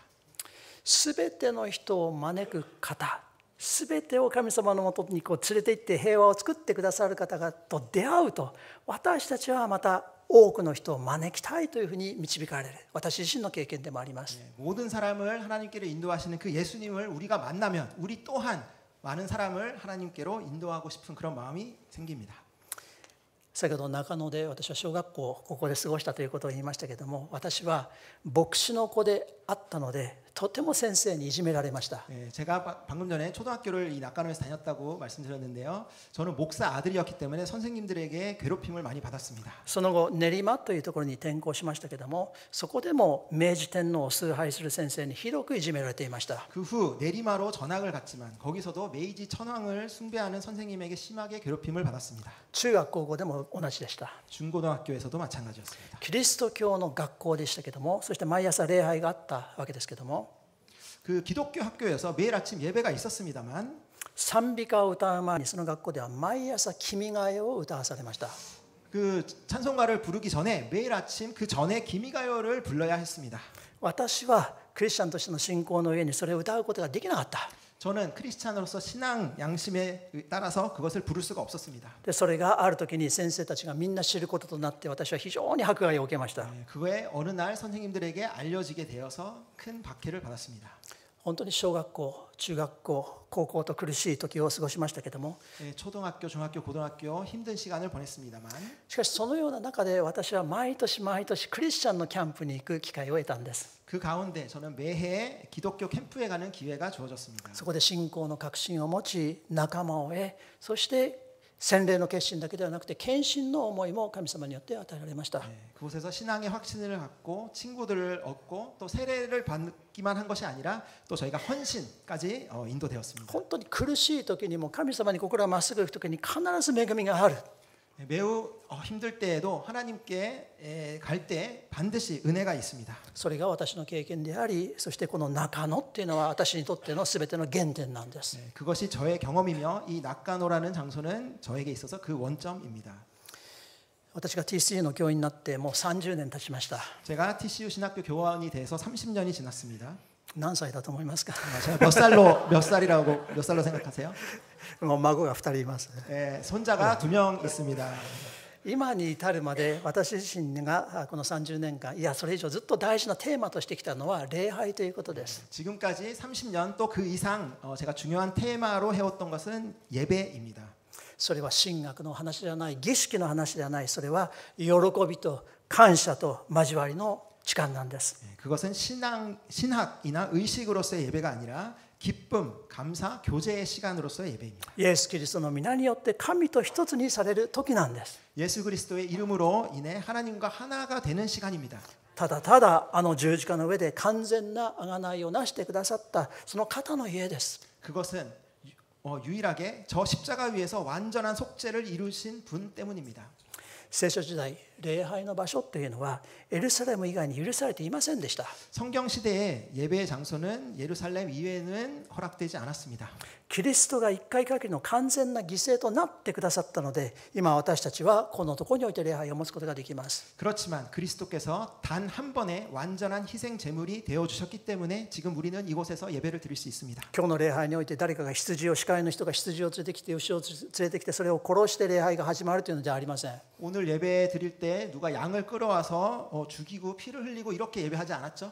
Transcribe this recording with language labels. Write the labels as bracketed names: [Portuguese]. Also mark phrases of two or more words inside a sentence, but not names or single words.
[Japanese] すべての人を招く方、すべてを神様のもとに連れて行って平和を作ってくださる方がと出会うと、私たちはまた多くの人を招きたいというふうに導かれる、私自身の経験でもあります。 [Korean] 모든 사람을 하나님께로 인도하시는 그 예수님을 우리가 만나면 우리 또한 많은 사람을 하나님께로 인도하고 싶은 그런 마음이 생깁니다. [Japanese] 先ほど中野で私は小学校をここで過ごしたということを言いましたけれども、私は牧師の子であったのでとても先生にいじめられました。 [Korean] 제가 방금 전에 초등학교를 이 낙관호에서 다녔다고 말씀드렸는데요. 저는 목사 아들이었기 때문에 선생님들에게 괴롭힘을 많이 받았습니다. [Japanese] その後練馬というところに転校しましたけれども、そこでも明治天皇を崇拝する先生にひどくいじめられていました。 [Korean] 그 후 내리마로 전학을 갔지만 거기서도 메이지 천황을 숭배하는 선생님에게 심하게 괴롭힘을 받았습니다. [Japanese] 中学高校でも同じでした。 [Korean] 중고등학교에서도 마찬가지였습니다. [Japanese] キリスト教の学校でしたけども、そして毎朝礼拝があったわけですけども、 [Korean] 그 기독교 학교에서 매일 아침 예배가 있었습니다만 [Japanese] 賛美歌を歌う前にその学校では毎朝君が代を歌わされました。 [Korean] 그 찬송가를 부르기 전에 매일 아침 그 전에 기미가요를 불러야 했습니다. [Japanese] 私はクリスチャンとしての信仰の上にそれを歌うことができなかった。 [Korean] 저는 크리스찬으로서 신앙 양심에 따라서 그것을 부를 수가 없었습니다. [Japanese] でそれがある時に先生たちがみんな知ることとなって私は非常に迫害を受けました。 [Korean] 그거에 어느 날 선생님들에게 알려지게 되어서 큰 박해를 받았습니다. [Japanese] 本当に小学校、中学校、高校と苦しい時を過ごしましたけども、 [Korean] 초등학교, 중학교, 고등학교 힘든 시간을 보냈습니다만 [Japanese] しかしそのような中で私は毎年毎年クリスチャンのキャンプに行く機会を得たんです。 [Korean] 그 가운데 저는 매해 기독교 캠프에 가는 기회가 주어졌습니다. [Japanese] そこで信仰の確信を持ち仲間を得、そして洗礼の決心だけではなくて献身の思いも神様によって与えられました。 [Korean] 그곳에서 신앙의 확신을 갖고 친구들을 얻고 또 세례를 받기만 한 것이 아니라 또 저희가 헌신까지 인도되었습니다. [Japanese] 本当に苦しい時にも神様に心がまっすぐ行く時に必ず恵みがある。 [Korean] 매우 힘들 때에도 하나님께 갈 때 반드시 은혜가 있습니다. [Japanese] それが私の経験であり、そしてこの中野っていうのは私にとっての全ての原点なんです。 [Korean] 그것이 저의 경험이며 이 낙가노라는 장소는 저에게 있어서 그 원점입니다. [Japanese] 私が TCU の教員になってもう30年経ちました。 [Korean] 제가 TCU 신학교 교원이 돼서 30년이 지났습니다. [Japanese] 何歳だと思いますか？ [Korean] 제가 몇 살로 생각하세요? [Japanese] もう孫が2人います。 [Korean] 손자가 2명 있습니다. [Japanese] 今に至るまで私自身がこの30年間、いやそれ以上ずっと大事なテーマとしてきたのは礼拝ということです。 [Korean] 지금까지 30년 또 그 이상 제가 중요한 테마로 해왔던 것은 예배입니다. [Japanese] それは神学の話ではない、儀式の話ではない、それは喜びと感謝と交わりの時間なんです。 [Korean] 그것은 신학이나 의식으로서의 예배가 아니라 기쁨, 감사, 교제의 시간으로서의 예배입니다. [Japanese] イエス・キリストの皆によって神と一つにされる時なんです。 [Korean] 예수 그리스도의 이름으로 인해 하나님과 하나가 되는 시간입니다. [Japanese] ただただあの十字架の上で完全な贖いをなしてくださったその方の家です。 [Korean] 그것은 유일하게 저 십자가 위에서 완전한 속죄를 이루신 분 때문입니다. [Japanese] 聖書時代、礼拝の場所というのはエルサレム以外に許されていませんでした。 [Korean] 성경 시대의 예배의 장소는 예루살렘 이외에는 허락되지 않았습니다. [Japanese] キリストが一回限りの完全な犠牲となってくださったので、今私たちはこのところにおいて礼拝を持つことができます。 [Korean] 그렇지만 그리스도께서 단 한 번의 완전한 희생 제물이 되어 주셨기 때문에 지금 우리는 이곳에서 예배를 드릴 수 있습니다. [Japanese] 今日の礼拝において誰かが羊を、司会の人が羊を連れてきて、牛を連れてきて、それを殺して礼拝が始まるというのではありません。 [Korean] 오늘 예배 드릴 때 누가 양을 끌어와서 죽이고 피를 흘리고 이렇게 예배하지 않았죠?